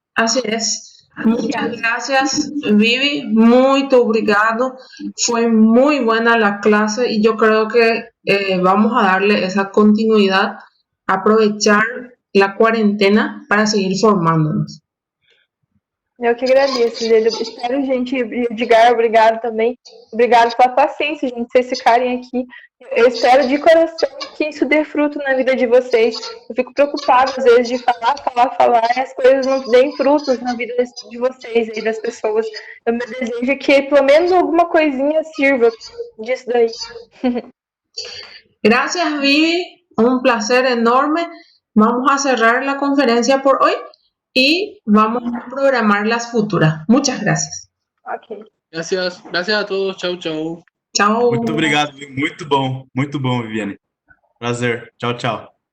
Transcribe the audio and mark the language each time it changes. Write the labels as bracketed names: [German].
[Spanish] así es. Muchas gracias, Vivi. Muy obrigado. Fue muy buena la clase y yo creo que vamos a darle esa continuidad, aprovechar la cuarentena para seguir formándonos. [Portuguese] Eu que agradeço, Leda. Espero, gente, Edgar, obrigado também. Obrigado pela paciência, gente, vocês ficarem aqui. Eu espero de coração que isso dê fruto na vida de vocês. Eu fico preocupada, às vezes, de falar, e as coisas não deem frutos na vida de vocês aí, das pessoas. Eu me desejo que pelo menos alguma coisinha sirva disso daí. [Spanish] Gracias, Vivi. Un placer enorme. Vamos a cerrar la conferencia por hoy y vamos a programar las futuras. Muchas gracias. Ok. Gracias a todos. Chau, chau. [Portuguese] Tchau. Muito obrigado, muito bom, Viviane. Prazer. Tchau, tchau.